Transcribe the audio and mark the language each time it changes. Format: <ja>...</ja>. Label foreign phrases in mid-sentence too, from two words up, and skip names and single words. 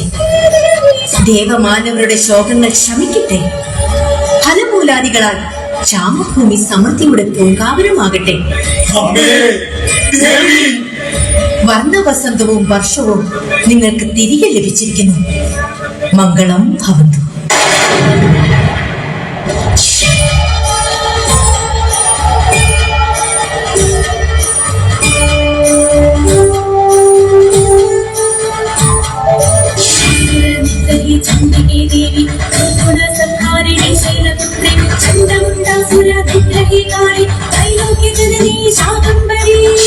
<ml>ദേവമാനവരുടെ ശോകങ്ങൾ ശമിക്കട്ടെ. ഫലമൂലാദികളാൽ ക്ഷാമഭൂമി സമൃദ്ധിയുടെ പൂങ്കാവനമാകട്ടെ. വർണ്ണവസന്തവും വർഷവും നിങ്ങൾക്ക് തിരികെ ലഭിച്ചിരിക്കുന്നു.</ml> <sa>मङ्गलं भवन्तु. चंडिके देवी संहारिणी शैलपुत्री चंडमुंडासुर विग्रही काली त्रैलोक्य जननी शाकंभरी</sa>